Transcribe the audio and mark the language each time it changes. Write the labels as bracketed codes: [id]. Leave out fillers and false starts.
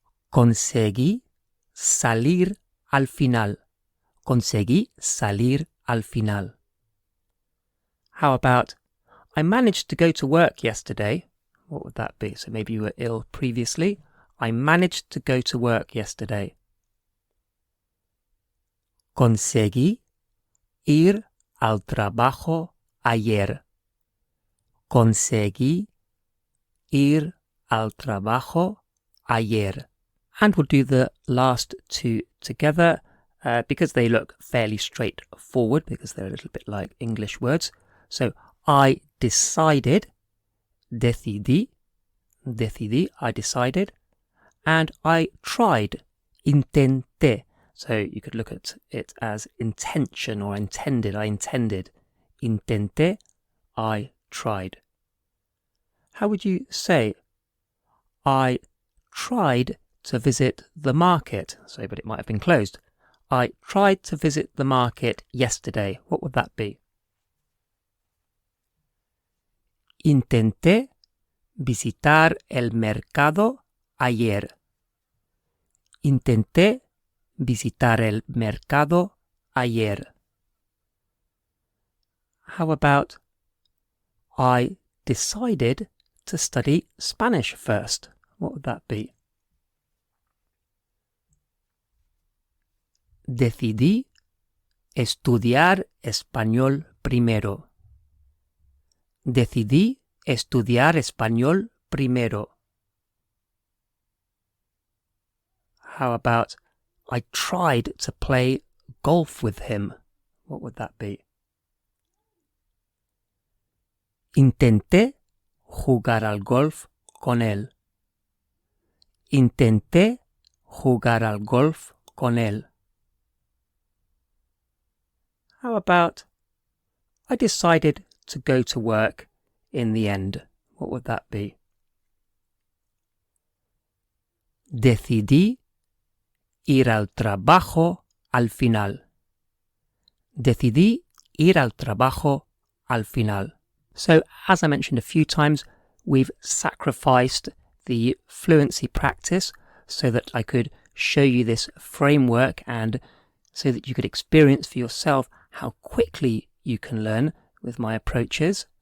[es] Conseguí salir al final. Conseguí salir al final. [en] How about, I managed to go to work yesterday. What would that be? So maybe you were ill previously. I managed to go to work yesterday. [es] Conseguí ir al trabajo ayer. Conseguí ir al trabajo ayer. [en] And we'll do the last two together because they look fairly straightforward, because they're a little bit like English words. So, I decided, decidí, I decided, and I tried, intenté. So you could look at it as intention or intended, I intended. Intenté, I tried. How would you say, I tried to visit the market? So, but it might have been closed. I tried to visit the market yesterday. What would that be? [es] Intenté visitar el mercado ayer. Intenté visitar el mercado ayer. [en] How about, I decided to study Spanish first? What would that be? [es] Decidí estudiar español primero. Decidí estudiar español primero. [en] How about, I tried to play golf with him? What would that be? [es] Intenté jugar al golf con él. Intenté jugar al golf con él. [en] How about, I decided to go to work in the end? What would that be? [es] Decidí ir al trabajo al final. Decidí ir al trabajo al final. [en] So, as I mentioned a few times, we've sacrificed the fluency practice so that I could show you this framework and so that you could experience for yourself how quickly you can learn with my approaches.